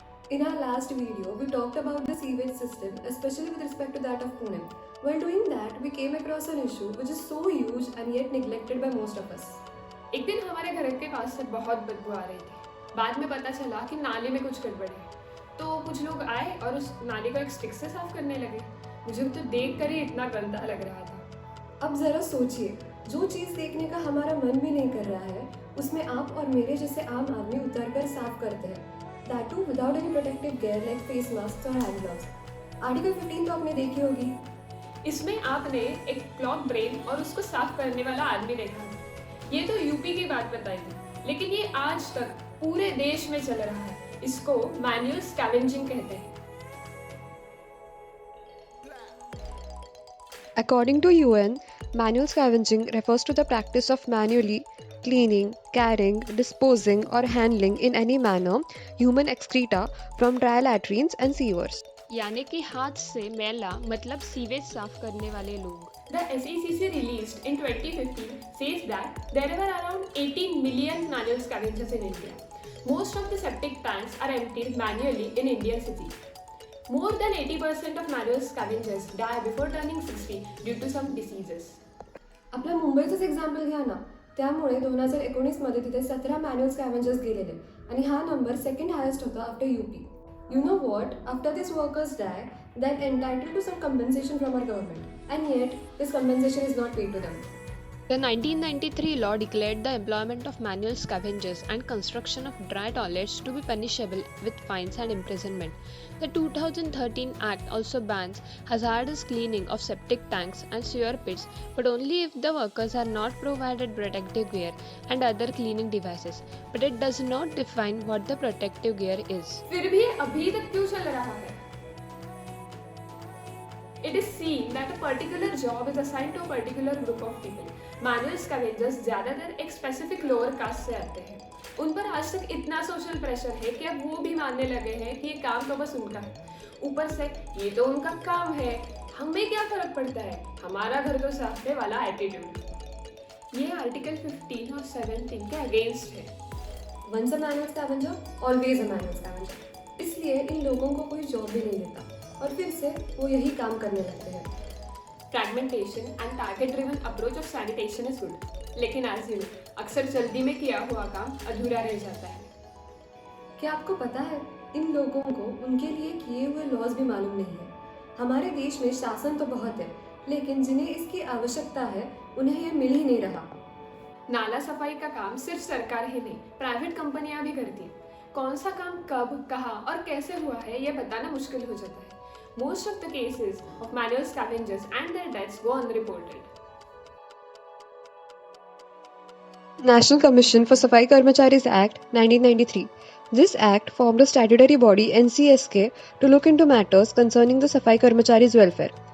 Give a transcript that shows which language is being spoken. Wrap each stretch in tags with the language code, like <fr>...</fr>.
<en>In our last video, we talked about the sewage system, especially with respect to that of Pune. While doing that, we came across an issue which is so huge and yet neglected by most of us.</en> <hi>एक दिन हमारे घर के पास से बहुत बदबू आ रही थी। बाद में पता चला कि नाली में कुछ गड़बड़ है। तो कुछ लोग आए और उस नाली को एक स्टिक से साफ करने लगे। मुझे तो देख कर ही इतना गंदा लग रहा था। अब जरा सोचिए, जो चीज़ देखने का हमारा मन भी नहीं कर रहा है, उसमें आप और मेरे जैसे आम आदमी उतरकर साफ करते हैं।</hi> <en>That too without any protective gear like face masks or hand gloves.</en> <hi>Article 15 तो आपने देखी होगी। इसमें आपने एक क्लॉग ब्रेन और उसको साफ करने वाला आदमी देखा है। ये तो यूपी की बात बताई थी, लेकिन ये आज तक पूरे देश में चल रहा है। इसको मैनुअल स्कैवेंजिंग कहते हैं।</hi> <en>According to UN, manual scavenging refers to the practice of manually cleaning, carrying, disposing, or handling in any manner human excreta from dry latrines and sewers.</en> <hi>यानी कि हाथ से मैला मतलब सीवेज साफ करने वाले लोग।</hi> <en>The SECC released in 2015 says that there were around 18 million manual scavengers in India. Most of the septic tanks are emptied manually in Indian cities. More than 80% of manual scavengers die before turning 60 due to some diseases.</en> <mr>आपल्या मुंबईचंच example घ्या ना. त्यामुळे 2019 मध्ये तिथे 17 manual स्कॅव्हेंजर्स गेलेले आणि हा number second highest होता after UP.</mr> <en>You know what? After these workers die, they're entitled to some compensation from our government, and yet this compensation is not paid to them. The 1993 law declared the employment of manual scavengers and construction of dry toilets to be punishable with fines and imprisonment. The 2013 Act also bans hazardous cleaning of septic tanks and sewer pits, but only if the workers are not provided protective gear and other cleaning devices. But it does not define what the protective gear is.</en> <hi>फिर भी अभी तक क्यों चल रहा है?</hi> <en>It is seen that a particular job is assigned to a particular group of people.</en> <hi>Manual scavengers ज़्यादातर एक</hi> <en>specific lower caste</en> <hi>से आते हैं। उन पर आज तक इतना सोशल प्रेशर है कि अब वो भी मानने लगे हैं कि ये काम तो बस उनका है। ऊपर से ये तो उनका काम है, हमें क्या फर्क पड़ता है, हमारा घर तो साफने वाला एटीट्यूड। ये आर्टिकल 15 और 17 के अगेंस्ट है।</hi> <en>Once a manual scavenger, always a manual scavenger.</en> <hi>इसलिए इन लोगों को कोई जॉब भी नहीं देता और फिर से वो यही काम करने लगते हैं।</hi> <en>fragmentation and target driven approach of sanitation is good,</en> <hi>लेकिन एज यू अक्सर जल्दी में किया हुआ काम अधूरा रह जाता है। क्या आपको पता है, इन लोगों को उनके लिए किए हुए लॉज भी मालूम नहीं है। हमारे देश में शासन तो बहुत है, लेकिन जिन्हें इसकी आवश्यकता है उन्हें ये मिल ही नहीं रहा। नाला सफाई का काम सिर्फ सरकार ही नहीं, प्राइवेट कंपनियां भी करती हैं। कौन सा काम कब, कहाँ और कैसे हुआ है ये बताना मुश्किल हो जाता है।</hi> <en>Most of the cases of manual scavengers and their deaths go unreported. National Commission for Safai Karmacharis Act 1993. This act formed a statutory body NCSK to look into matters concerning the Safai Karmacharis' welfare.</en>